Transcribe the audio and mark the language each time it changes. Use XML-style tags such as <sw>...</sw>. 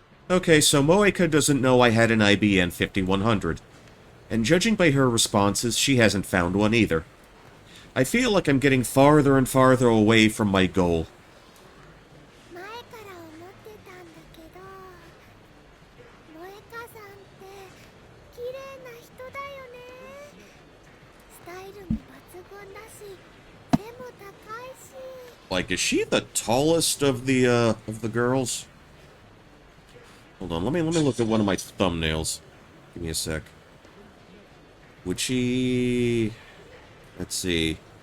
<en>Okay, so Moeka doesn't know I had an IBN 5100. And judging by her responses, she hasn't found one either. I feel like I'm getting farther and farther away from my goal.</en> <ja>前から思ってたんだけど、萌香さんって綺麗な人だよね。スタイルも抜群だし、背も高いし。</ja> <en>Like, is she the tallest of the girls? Hold on, let me look at one of my thumbnails. Give me a sec. Would she... Let's see.</en>